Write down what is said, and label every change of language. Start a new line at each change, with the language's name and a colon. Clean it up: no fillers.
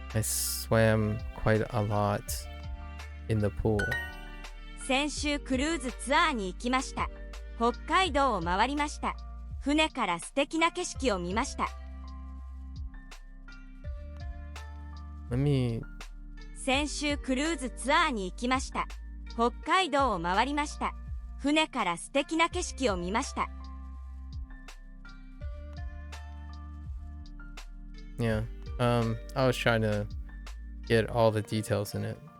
English: I swam quite a lot in the pool.
Japanese: 先週クルーズツアーに行きました。北海道を回りました。船から素敵な景色を見ました。先週クルーズツアーに行きました。北海道を回りました。船から素敵な景色を見ました。
English: Yeah. I was trying to get all the details in it.